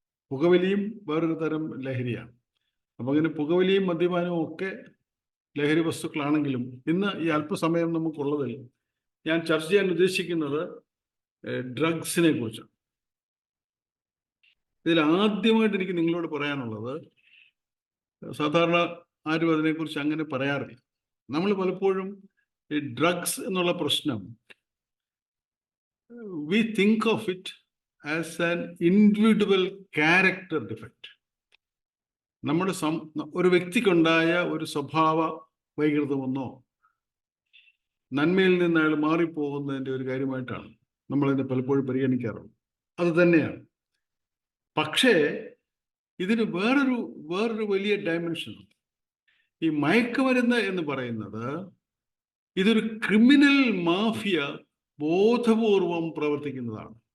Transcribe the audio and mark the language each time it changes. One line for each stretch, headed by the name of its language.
Malayalam: പുകവലിയും വേറൊരു തരം ലഹരിയാണ്. അപ്പം അങ്ങനെ പുകവലിയും മദ്യപാനവും ഒക്കെ ലഹരി വസ്തുക്കളാണെങ്കിലും ഇന്ന് ഈ അല്പസമയം നമുക്കുള്ളതിൽ ഞാൻ ചർച്ച ചെയ്യാൻ ഉദ്ദേശിക്കുന്നത് ഡ്രഗ്സിനെ കുറിച്ചാണ്. ഇതിൽ ആദ്യമായിട്ട് എനിക്ക് നിങ്ങളോട് പറയാനുള്ളത്, സാധാരണ ആരും അതിനെക്കുറിച്ച് അങ്ങനെ പറയാറില്ല. നമ്മൾ പലപ്പോഴും ഈ ഡ്രഗ്സ് എന്നുള്ള പ്രശ്നം
English: we think of it as an individual character defect.
Malayalam: നമ്മുടെ ഒരു വ്യക്തിക്കുണ്ടായ ഒരു സ്വഭാവ വൈകൃതമെന്നോ നന്മയിൽ നിന്ന് അയാൾ മാറിപ്പോകുന്നതിൻ്റെ ഒരു കാര്യമായിട്ടാണ് നമ്മളതിനെ പലപ്പോഴും പരിഗണിക്കാറുള്ളത്. അത് തന്നെയാണ്. പക്ഷേ ഇതിന് വേറൊരു വലിയ ഡയമെൻഷൻ ഉണ്ട്. ഈ മയക്കുമരുന്ന് എന്ന് പറയുന്നത് ഇതൊരു ക്രിമിനൽ മാഫിയ ബോധപൂർവം പ്രവർത്തിക്കുന്നതാണ്.